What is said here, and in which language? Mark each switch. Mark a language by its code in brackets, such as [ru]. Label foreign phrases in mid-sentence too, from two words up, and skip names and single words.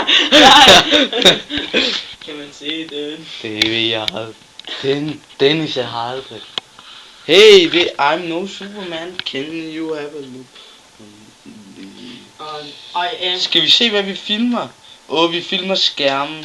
[da] Kan man se den? Det ved jeg aldrig. Dennis jeg har aldrig. [en] Hey, I'm no Superman. Can you have a look? I am... [da] Skal vi se hvad vi filmer? Vi filmer skærmen.